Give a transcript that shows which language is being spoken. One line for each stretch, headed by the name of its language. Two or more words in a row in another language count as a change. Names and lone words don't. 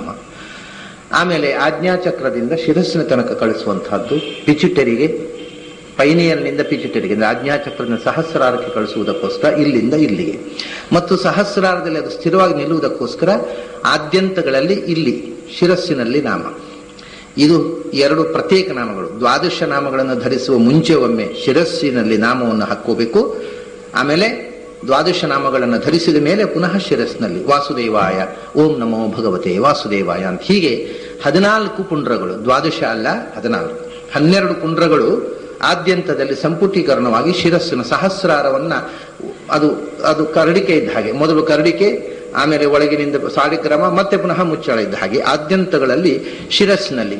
Kannada: ಆಮೇಲೆ ಆಜ್ಞಾಚಕ್ರದಿಂದ ಶಿರಸ್ಸಿನ ತನಕ ಕಳಿಸುವಂತಹದ್ದು ಪಿಚುಟರಿಗೆ, ಪೈನಿಯಲ್ನಿಂದ ಪಿಚುಟರಿಗೆ ಅಂದ್ರೆ ಆಜ್ಞಾಚಕ್ರದಿಂದ ಸಹಸ್ರಾರಕ್ಕೆ ಕಳಿಸುವುದಕ್ಕೋಸ್ಕರ ಇಲ್ಲಿಂದ ಇಲ್ಲಿಗೆ, ಮತ್ತು ಸಹಸ್ರಾರದಲ್ಲಿ ಅದು ಸ್ಥಿರವಾಗಿ ನಿಲ್ಲುವುದಕ್ಕೋಸ್ಕರ ಆದ್ಯಂತಗಳಲ್ಲಿ ಇಲ್ಲಿ ಶಿರಸ್ಸಿನಲ್ಲಿ ನಾಮ. ಇದು 2 ಪ್ರತ್ಯೇಕ ನಾಮಗಳು. 12 ನಾಮಗಳನ್ನು ಧರಿಸುವ ಮುಂಚೆ ಒಮ್ಮೆ ಶಿರಸ್ಸಿನಲ್ಲಿ ನಾಮವನ್ನು ಹಾಕೋಬೇಕು. ಆಮೇಲೆ 12 ನಾಮಗಳನ್ನು ಧರಿಸಿದ ಮೇಲೆ ಪುನಃ ಶಿರಸ್ಸಿನಲ್ಲಿ ವಾಸುದೇವಾಯ,
Sanskrit: ಓಂ ನಮೋ ಭಗವತೆ ವಾಸುದೇವಾಯ
Kannada: ಅಂತ. ಹೀಗೆ 14 ಪುಂಡ್ರಗಳು, 12 ಅಲ್ಲ 14, 12 ಪುಂಡ್ರಗಳು ಆದ್ಯಂತದಲ್ಲಿ ಸಂಪುಟೀಕರಣವಾಗಿ ಶಿರಸ್ಸಿನ ಸಹಸ್ರಾರವನ್ನ ಅದು ಕರಡಿಕೆ ಇದ್ದ ಹಾಗೆ, ಮೊದಲು ಕರಡಿಕೆ, ಆಮೇಲೆ ಒಳಗಿನಿಂದ ಸಾಲಿಗ್ರಾಮ, ಮತ್ತೆ ಪುನಃ ಮುಚ್ಚಳ ಇದ್ದ ಹಾಗೆ ಆದ್ಯಂತಗಳಲ್ಲಿ ಶಿರಸ್ಸಿನಲ್ಲಿ.